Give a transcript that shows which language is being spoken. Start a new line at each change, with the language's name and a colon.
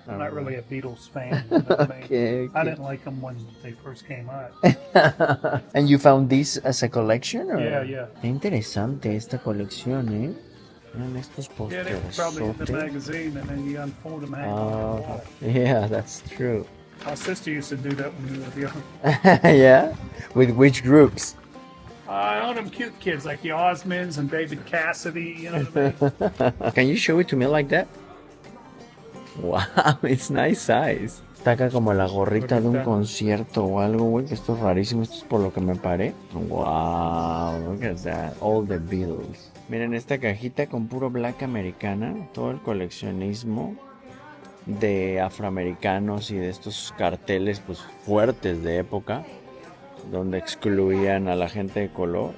English: I'm not really a Beatles fan. You know what I mean? Okay. I didn't like them when they first came out. And you found this as a collection? Or? Yeah.
Spanish: Qué interesante esta colección, Miren estos
English: Yeah, they were probably in the
Spanish: posteres.
English: magazine and then you unfold them and hang them on the wall. Yeah, that's true. My sister used to do that when we were young. Yeah? With which groups? All them cute kids like the Osmonds and David Cassidy, you know what I mean? Can you show it to me like that? Wow, it's nice size.
Spanish: Está acá como la gorrita de un concierto o algo, güey, que esto es rarísimo. Esto es por lo que me paré.
English: Wow, look at that. All the Beatles.
Spanish: Miren esta cajita con puro black americana. Todo el coleccionismo de afroamericanos y de estos carteles pues fuertes de época, donde excluían a la gente de color.